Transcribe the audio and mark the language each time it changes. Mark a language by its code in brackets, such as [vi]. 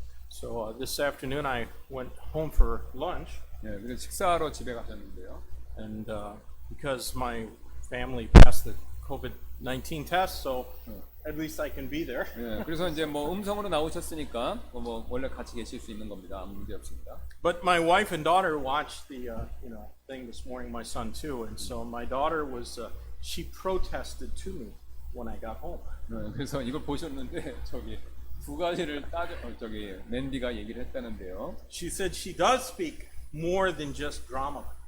[en] So this afternoon I went home for lunch, [ko] 네, 그래서 식사하러 집에 가셨는데요. [en] and because my family passed the COVID-19 test, so at least I can be there. [ko] 네, 그래서 이제 뭐 음성으로 나오셨으니까 뭐 원래 같이 계실 수 있는 겁니다. 아무 문제 없습니다. [en] But my wife and daughter watched the thing this morning. My son too, and so my daughter was she protested to me when I got home. [ko] 네, 그래서 이걸 보셨는데 저기 두 가지를 저기 맨디가 얘기를 했다는데요. [en] She said she does speak more than just drama.